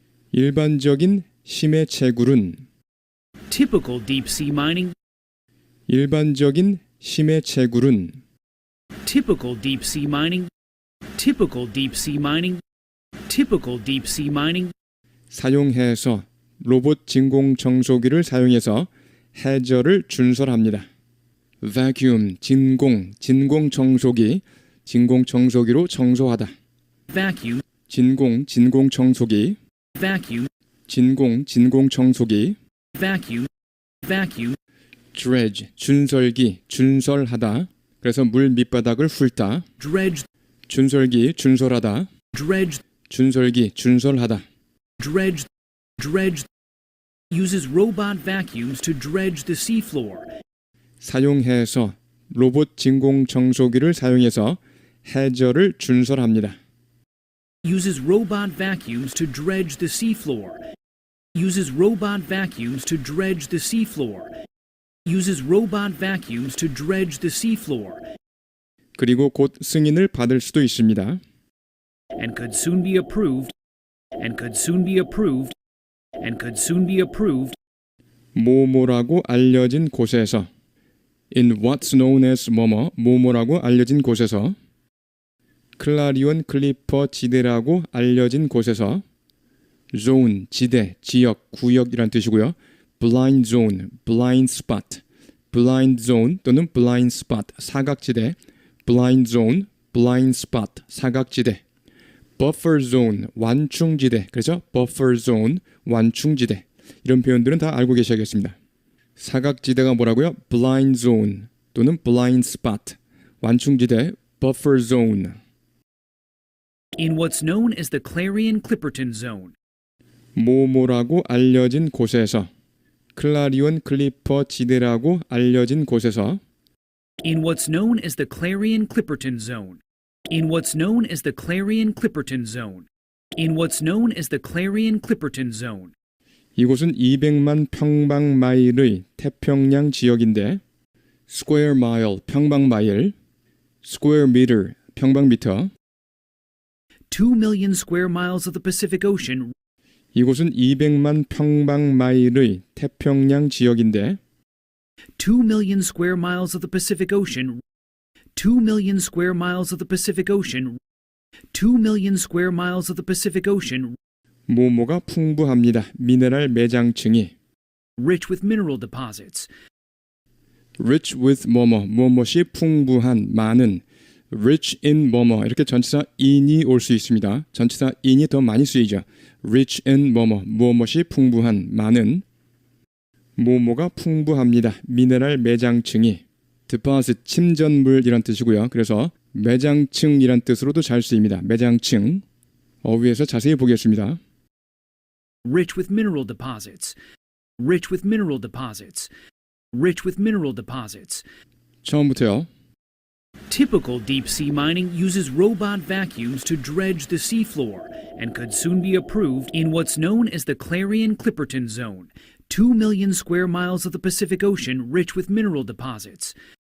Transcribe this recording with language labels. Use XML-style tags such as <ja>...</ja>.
<ko>일반적인 심해 채굴은</ko> <en>Typical deep-sea mining</en> <ko>일반적인 심해 채굴은</ko> <en>Typical deep-sea mining Typical deep-sea mining Typical deep-sea mining</en> <ko>사용해서 로봇 진공 청소기를 사용해서 해저를 준설합니다. vacuum, 진공 청소기, 진공 청소기로 청소하다.</ko> <en>Vacuum</en> <ko>진공 청소기,</ko> <en>Vacuum</en> <ko>진공 청소기.</ko> <en>Vacuum Vacuum</en> <ko>dredge, 준설기, 준설하다. 그래서 물 밑바닥을 훑다.</ko> <en>Dredge</en> <ko>준설기, 준설하다.</ko> <en>Dredge</en> <ko>준설기, 준설하다.</ko> <en>Dredge uses robot vacuums to dredge the seafloor.</en> <ko>사용해서 로봇 진공 청소기를 사용해서 해저를 준설합니다.</ko> <en>Uses robot vacuums to dredge the seafloor. Uses robot vacuums to dredge the seafloor. Uses robot vacuums to dredge the seafloor.</en> <ko>그리고 곧 승인을 받을 수도 있습니다.</ko> <en>And could soon be approved. And could soon be approved. And could soon be approved.</en> <ko>뭐뭐라고 알려진 곳에서</ko> <en>in what's known as</en> <ko>뭐뭐라고 알려진 곳에서 클라리온 클리퍼 지대라고 알려진 곳에서 zone, 지대, 지역, 구역이란 뜻이고요.</ko> <en>blind zone, blind spot, blind zone 또는 blind spot, 사각지대, blind zone, blind spot, 사각지대, buffer zone, 완충지대, 그렇죠? buffer zone, 완충지대.</en> <ko>이런 표현들은 다 알고 계셔야겠습니다. 사각지대가 뭐라고요?</ko> <en>blind zone 또는 blind spot, 완충지대, buffer zone. In what's known as the Clarion-Clipperton Zone.</en> <ko>뭐뭐라고 알려진 곳에서, 클라리온 클리퍼 지대라고 알려진 곳에서,</ko> <en>In what's known as the Clarion-Clipperton Zone. In what's known as the Clarion-Clipperton Zone. In what's known as the Clarion-Clipperton Zone.</en> <ko>이곳은 200만 평방마일의 태평양 지역인데, square mile, 평방마일, square meter, 평방미터.</ko> <en>2 million square miles of the Pacific Ocean.</en> <ko>이곳은 200만 평방마일의 태평양 지역인데,</ko> <en>2 million square miles of the Pacific Ocean. 2 million square miles of the Pacific Ocean. 2 million square miles of the Pacific Ocean.</en> <ko>뭐뭐가 풍부합니다. 미네랄 매장층이.</ko> <en>Rich with mineral deposits.</en> <ko>rich with 뭐뭐, 무엇이 풍부한, 많은. rich in 뭐뭐, 이렇게 전치사 in이 올 수 있습니다. 전치사 in이 더 많이 쓰이죠. rich in 뭐뭐, 무엇이 풍부한, 많은. 뭐뭐가 풍부합니다. 미네랄 매장층이. deposit, 침전물이란 뜻이고요. 그래서 매장층이란 뜻으로도 잘 쓰입니다. 매장층. 어휘에서 자세히 보겠습니다.</ko> <en>Rich with mineral deposits. Rich with mineral deposits. Rich with mineral deposits.</en> <ko>처음부터요.</ko> <en>Typical deep-sea mining uses robot vacuums to dredge the seafloor and could soon be approved in what's known as the Clarion-Clipperton Zone, 2 million square miles of the Pacific Ocean rich with mineral deposits.</en>